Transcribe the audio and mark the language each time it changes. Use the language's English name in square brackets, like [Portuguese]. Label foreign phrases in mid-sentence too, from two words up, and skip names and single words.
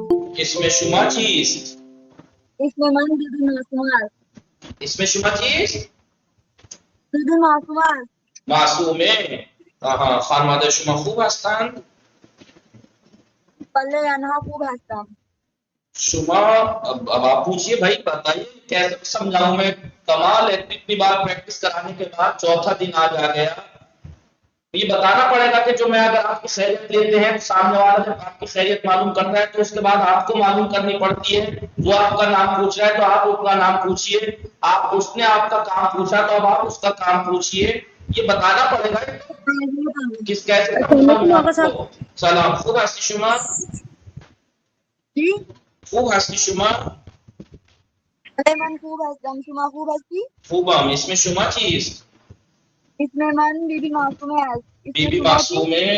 [Persian] اسم شما چیست؟ اسم من بیبی معصومه است. اسم شما چیست؟ بیبی معصومه است. معصومه. آها، خانواده شما خوب هستند؟ بله آنها خوب هستم. [Urdu] شما اب آپ پوچھئے بھائی بتائیے کیسے سمجھاؤں میں؟ کمال ہے، اتنی بار پریکٹس کرانے کے بعد چوتھا دن آج آ گیا. یہ بتانا پڑے گا کہ جو میں اگر آپ کی خیریت لیتے ہیں سامنے والا جب آپ کی خیریت معلوم کرتا ہے تو اس کے بعد آپ کو معلوم کرنی پڑتی ہے. وہ آپ کا نام پوچھ رہا ہے تو آپ اس کا نام پوچھئے. آپ اس نے آپ کا کام پوچھا تو اب آپ اس کا کام پوچھئے. یہ بتانا پڑے گا کس کیسے. [Persian] سلام، خوب هستی شما؟ خوب هستی شما؟ بله من خوب هستم. شما خوب هستی؟ خوبم. اسم شما چیست؟ اسم من بیبی معصومه است. بیبی معصومه.